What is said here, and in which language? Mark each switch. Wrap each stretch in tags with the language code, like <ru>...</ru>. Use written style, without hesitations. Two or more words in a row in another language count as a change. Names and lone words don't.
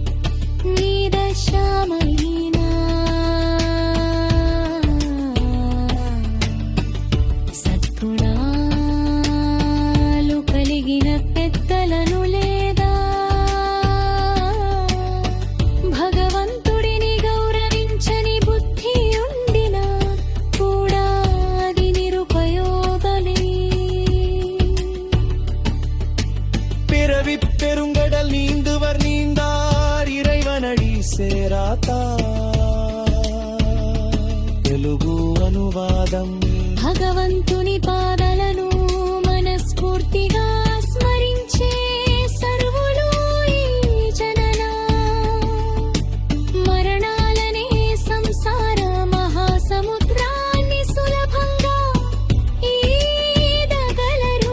<te>సద్గుణాలు కలిగిన పెద్దలను లేదా భగవంతుడిని గౌరవించని బుద్ధి ఉండిన కూడా అది నిరుపయోగమే.</te> <ta>பிறவி பெருங்கடல் நீந்துவர் நீந்தார் இறைவனடி சேராతా.</ta> <te>తెలుగు అనువాదం భగవంతుని పాదాలను మనస్ఫూర్తిగా స్మరించే సర్వులు ఈ జనన మరణాలనే సంసార మహాసముద్రాన్ని సులభంగా ఈదగలరు.</te>